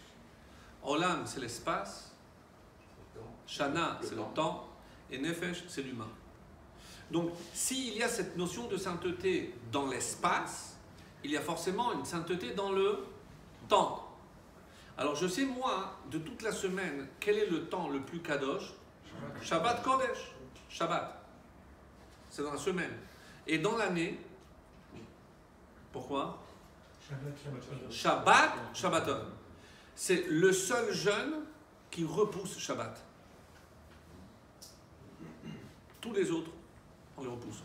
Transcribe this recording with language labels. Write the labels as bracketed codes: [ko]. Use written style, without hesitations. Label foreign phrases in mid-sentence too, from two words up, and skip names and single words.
[fr] Olam, c'est l'espace, Shana, c'est le temps, et Nefesh, c'est l'humain. Donc, s'il y a cette notion de sainteté dans l'espace, il y a forcément une sainteté dans le temps. Alors, je sais, moi, de toute la semaine, quel est le temps le plus kadosh? [he] שבת קודש. שבת. [fr] C'est dans la semaine. Et dans l'année, pourquoi? [he] שבת, שבתון. [fr] C'est le seul jeûne qui repousse Shabbat. Tous les autres, on les repousse.